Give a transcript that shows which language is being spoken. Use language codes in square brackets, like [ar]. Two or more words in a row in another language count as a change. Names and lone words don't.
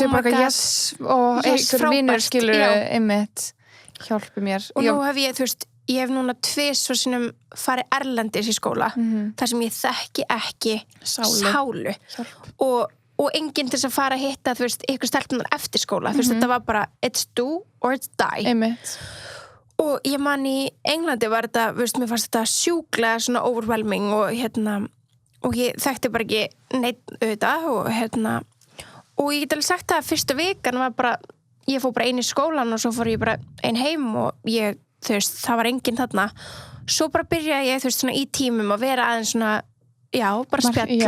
[is] og sé bara og einhver vinnur skilur einmitt, hjálpi mér og nú hef ég, þú veist, ég hef núna tvisvar sinnum farið erlendis í skóla þar sem ég þekki ekki sálu og enginn til þess að fara að hitta, þú veist, ykkur stelpunar eftir skóla, þú veist, þetta var bara [en] it's do or it's die [is] einmitt og ég man í Englandi var þetta, þú veist, mér fannst þetta sjúklega svona overwhelming og og ég þekkti bara ekki neitt auðvitað og ég get alveg sagt að fyrsta vikan var bara, ég fór bara einn í skólan og svo fór ég bara einn heim og ég, þú veist, það var enginn þarna svo bara byrjaði ég, þú veist, svona í tímum að vera aðeins svona, bara spjalla